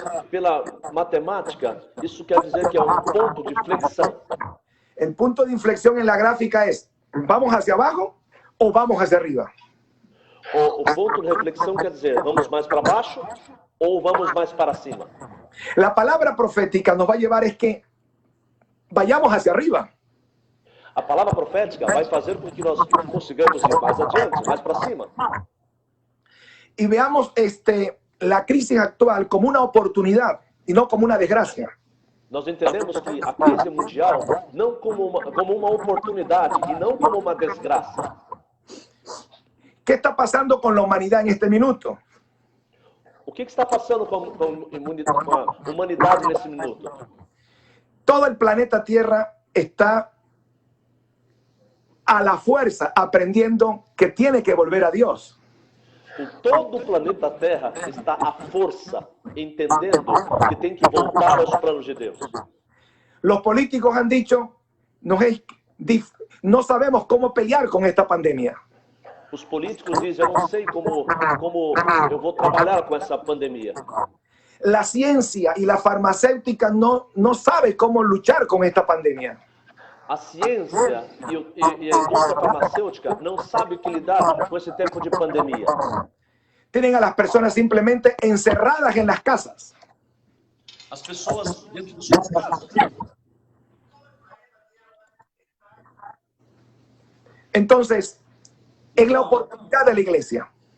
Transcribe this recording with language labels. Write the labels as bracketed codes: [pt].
[pt] Pela matemática, isso quer dizer que é um ponto de flexão. [es] El punto de inflexión en la gráfica es, ¿vamos hacia abajo o vamos hacia arriba? [pt] O ponto de reflexão quer dizer, vamos mais para baixo ou vamos mais para cima? [es] La palabra profética nos va a llevar es que vayamos hacia arriba. [pt] A palavra profética vai fazer com que nós consigamos ir mais adiante, mais para cima. [es] Y veamos la crisis actual como una oportunidad y no como una desgracia. [pt] Nós entendemos que a crise mundial não como uma oportunidade e não como uma desgraça. [es] ¿Qué está pasando con la humanidad en este minuto? [pt] O que está passando com a humanidade nesse minuto? [es] Todo el planeta Tierra está a la fuerza aprendiendo que tiene que volver a Dios. [pt] Todo o planeta Terra está à força, entendendo que tem que voltar aos planos de Deus. [es] Los políticos han dicho, no sabemos cómo pelear con esta pandemia. [pt] Os políticos dizem, eu não sei como eu vou trabalhar com essa pandemia. [es] La ciencia y la farmacéutica no sabe cómo luchar con esta pandemia. [pt] A ciência e a indústria farmacêutica não sabe o que lidar com esse tempo de pandemia. [es] Tienen a las personas simplemente encerradas en las casas. [pt] As pessoas dentro de suas casas. [es] Entonces, es la oportunidad de la iglesia.